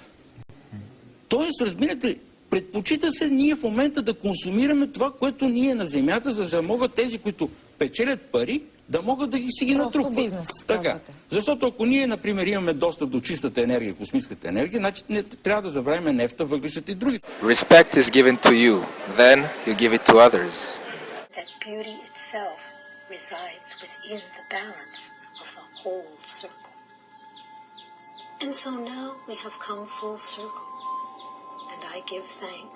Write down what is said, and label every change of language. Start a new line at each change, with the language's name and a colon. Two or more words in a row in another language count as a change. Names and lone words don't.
Bulgarian: Тоест, разбирате, предпочита се ние в момента да консумираме това, което ние на Земята, за да могат тези, които печелят пари, да могат да си ги натрупват. Бизнес, така. Защото ако ние, например, имаме достъп до чистата енергия, космическата енергия, значи не трябва да забравяме нефта, въглищата и други.
English: Respect is given to you, then you give it to others. That beauty itself resides within the balance of the whole circle. And so now we have come full circle, and I give thanks.